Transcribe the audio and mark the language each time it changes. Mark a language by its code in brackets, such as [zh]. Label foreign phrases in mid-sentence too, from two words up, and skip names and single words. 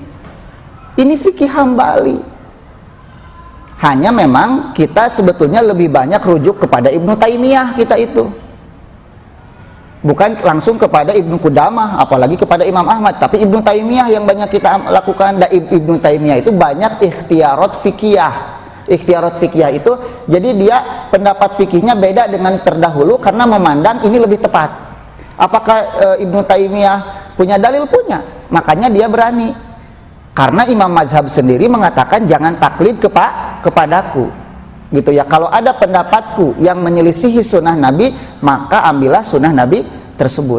[id] Ini fikih Hambali. Hanya memang kita sebetulnya lebih banyak rujuk kepada Ibnu Taimiyah kita itu. Bukan langsung kepada Ibnu Qudamah, apalagi kepada Imam Ahmad, tapi Ibnu Taimiyah yang banyak kita lakukan. Dan Ibnu Taimiyah itu banyak [ar] اختيارات فقهية. اختيارات فقهية [id] itu, jadi dia pendapat fikihnya beda dengan terdahulu karena memandang ini lebih tepat. Apakah Ibnu Taimiyah punya dalil? Punya. Makanya dia berani. Karena Imam Mazhab sendiri mengatakan jangan taklid kepadaku. Gitu ya, kalau ada pendapatku yang menyelisihi sunnah Nabi, maka ambillah sunnah Nabi tersebut.